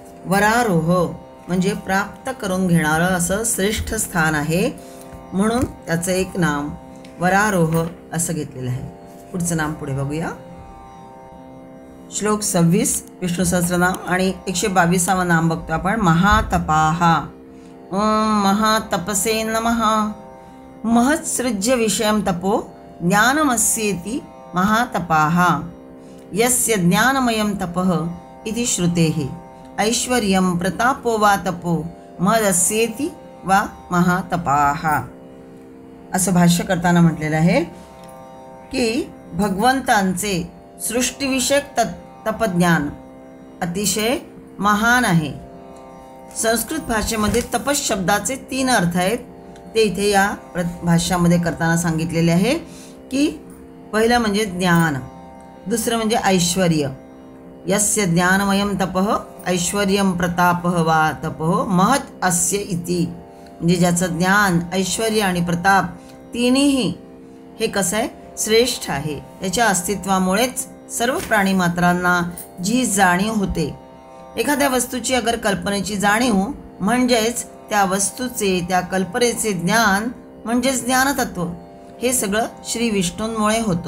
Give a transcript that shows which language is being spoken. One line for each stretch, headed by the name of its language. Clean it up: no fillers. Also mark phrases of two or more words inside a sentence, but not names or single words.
Marathi: वरारोह म्हणजे प्राप्त करून घेणारं असं श्रेष्ठ स्थान आहे, म्हणून त्याचं एक नाम वरारोह असं घेतलेलं आहे. पुढचं नाम पुढे बघूया. श्लोक 26 विष्णू सहस्रनाम आणि 122वा नाम बघतो आपण.
Sanskrit: महातपाहा. ओम महातपसे नमः. महत्सृज्य विषयं तपो ज्ञानमस्येति महातपाहा. यस्य ज्ञानमयं तपः इति श्रुतेः ऐश्वर्यं प्रतापो वा तपो महदस्येति वा महातपाहा.
Marathi: असं भाष्य करताना म्हटलेलं आहे की भगवंतांचे सृष्टीविषयक तपज्ञान अतिशय महान आहे. संस्कृत भाषेमध्ये तपस शब्दाचे 3 अर्थ आहेत. ते इथे या भाष्यामध्ये करताना सांगितलेले आहे की पहिलं म्हणजे ज्ञान, दुसरं म्हणजे ऐश्वर्य.
Sanskrit: यस्य ज्ञानमयं तपः ऐश्वर्यं प्रतापः वा तपः महत् अस्य इति.
Marathi: म्हणजे ज्याचं ज्ञान, ऐश्वर्य आणि प्रताप तिन्ही हे कसं आहे, श्रेष्ठ आहे. त्याच्या अस्तित्वामुळेच सर्व प्राणीमात्रांना जी जाणीव होते, एखाद्या वस्तूची अगर कल्पनेची जाणीव म्हणजेच त्या वस्तूचे, त्या कल्पनेचे ज्ञान म्हणजेच ज्ञानतत्व, हे सगळं श्री विष्णूंमुळे होतं.